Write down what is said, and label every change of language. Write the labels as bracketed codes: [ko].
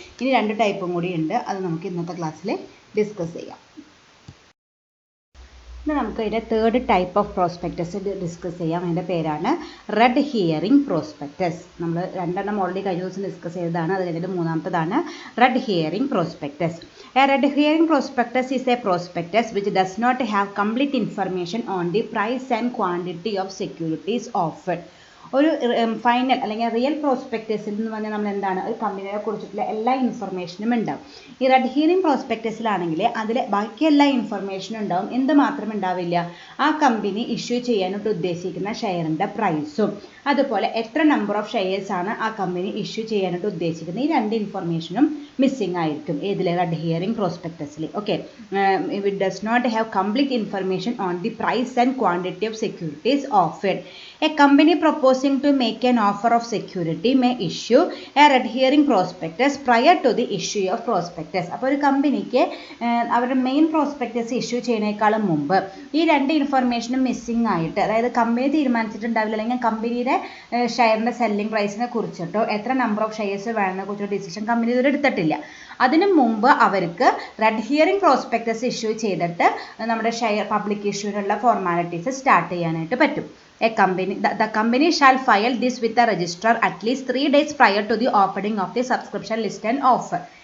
[ml] ഇനി 2 ടൈപ്പും കൂടി ഉണ്ട്, അത് നമുക്ക് ഇന്നത്തെ ക്ലാസ്സിൽ ഡിസ്കസ് ചെയ്യാം. ഇനി നമുക്ക് അതിൻ്റെ third type of prospectus discuss ചെയ്യാം. അതിൻ്റെ പേരാണ് റെഡ് ഹിയറിംഗ് പ്രോസ്പെക്ടസ്. നമ്മൾ 2 ഓൾറെഡി കഴിഞ്ഞ ദിവസം ഡിസ്കസ് ചെയ്തതാണ്. അത് കഴിഞ്ഞിട്ട് മൂന്നാമത്തതാണ് red herring prospectus. [en] A red herring prospectus is a prospectus which does not have complete information on the price and quantity of securities offered. [ml] ഒരു ഫൈനൽ അല്ലെങ്കിൽ റിയൽ പ്രോസ്പെക്ടസിൽ എന്ന് പറഞ്ഞാൽ നമ്മൾ എന്താണ്, ഒരു കമ്പനിയെ കുറിച്ചിട്ടുള്ള എല്ലാ ഇൻഫർമേഷനും ഉണ്ടാവും. ഈ റെഡ് ഹിയറിംഗ് പ്രോസ്പെക്ടസിലാണെങ്കിൽ അതിൽ ബാക്കി എല്ലാ ഇൻഫർമേഷനും ഉണ്ടാവും. എന്ത് മാത്രം ഉണ്ടാവില്ല, ആ കമ്പനി ഇഷ്യൂ ചെയ്യാനായിട്ട് ഉദ്ദേശിക്കുന്ന ഷെയറിൻ്റെ പ്രൈസും അതുപോലെ എത്ര നമ്പർ ഓഫ് ഷെയർസ് ആണ് ആ കമ്പനി ഇഷ്യൂ ചെയ്യാനായിട്ട് ഉദ്ദേശിക്കുന്നത്. ഈ 2 ഇൻഫർമേഷനും മിസ്സിംഗ് ആയിരിക്കും ഏതിൽ, red herring പ്രോസ്പെക്ടസിൽ. [en] Okay, it does not have complete information on the price and quantity of securities offered. A company proposing to make an offer of security may issue a red herring prospectus prior to the issue of prospectus. [ml] അപ്പോൾ ഒരു കമ്പനിക്ക് അവരുടെ main prospectus issue ചെയ്യുന്നതിനേക്കാളും മുമ്പ് ഈ 2 ഇൻഫർമേഷനും missing ആയിട്ട്, അതായത് company തീരുമാനിച്ചിട്ടുണ്ടാവില്ല അല്ലെങ്കിൽ കമ്പനിയുടെ ഷെയറിൻ്റെ സെല്ലിംഗ് പ്രൈസിനെ കുറിച്ചിട്ടോ എത്ര നമ്പർ ഓഫ് ഷെയർസ് വേണമെന്നെ കുറിച്ചോ ഡിസിഷൻ കമ്പനി ഇതുവരെ എടുത്തിട്ടില്ല. അതിനു മുമ്പ് അവർക്ക് റെഡ് ഹിയറിംഗ് പ്രോസ്പെക്ടസ് ഇഷ്യൂ ചെയ്തിട്ട് നമ്മുടെ ഷെയർ പബ്ലിക് ഇഷ്യൂവിനുള്ള ഫോർമാലിറ്റീസ് സ്റ്റാർട്ട് ചെയ്യാനായിട്ട് പറ്റും. [en] The company shall file this with the registrar at least 3 days prior to the opening of the subscription list and offer.